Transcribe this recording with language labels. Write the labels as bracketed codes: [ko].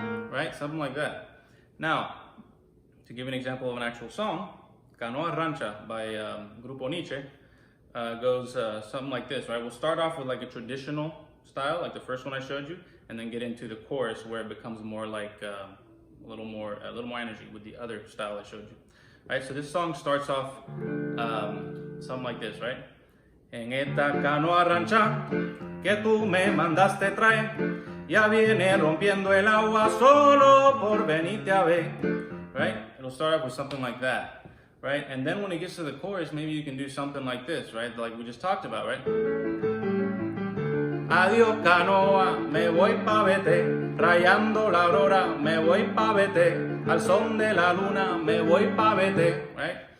[en] Right, something like that. Now, to give an example of an actual song, Canoa Rancha by Grupo Nietzsche goes something like this, right? We'll start off with like a traditional style, like the first one I showed you, and then get into the chorus where it becomes more like a little more energy with the other style I showed you. Right, so this song starts off something like this, right? [es] En esta canoa rancha que tú me mandaste traer, ya viene rompiendo el agua solo por venirte a ver. [en] Right? It'll start off with something like that, right? And then when it gets to the chorus, maybe you can do something like this, right? Like we just talked about, right? [es] Adiós canoa, me voy pa' vete, rayando la aurora, me voy pa' vete, al son de la luna, me voy pa' vete, right?